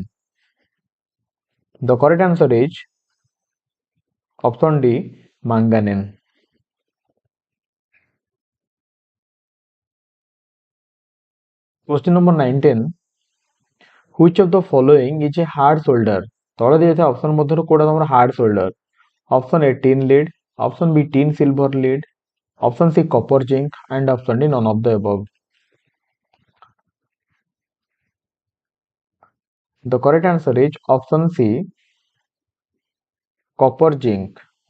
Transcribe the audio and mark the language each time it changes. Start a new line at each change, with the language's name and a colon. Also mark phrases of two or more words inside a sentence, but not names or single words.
English: The correct answer is option D, manganese. Question number 19. Which of the following is a hard solder?
Odia: ତଳେ ଦିଆଯାଇଥିବା ଅପସନ ମଧ୍ୟରୁ କୋଉଟା ତମର
English: hard solder? Option A, tin lead. Option B, tin silver lead. Option C, copper zinc. And option D, none of the above. The correct answer is option C, copper zinc.